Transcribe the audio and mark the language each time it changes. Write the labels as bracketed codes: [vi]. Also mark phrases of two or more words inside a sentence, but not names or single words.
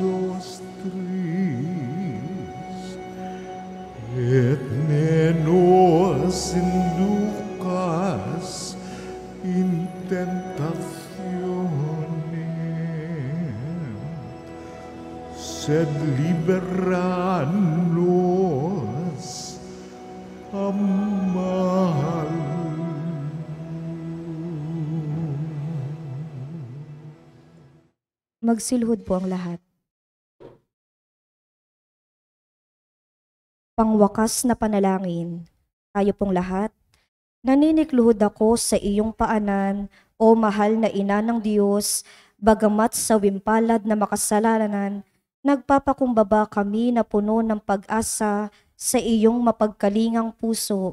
[la] nostris, et ne nos inducas in tentationem, sed libera nos a malo. [tl] Magsilhod po ang lahat. Pangwakas na panalangin. Tayo pong lahat. Naninikluhod ako sa iyong paanan, o mahal na ina ng Diyos, bagamat sa wimpalad na makasalanan, nagpapakumbaba kami na puno ng pag-asa sa iyong mapagkalingang puso.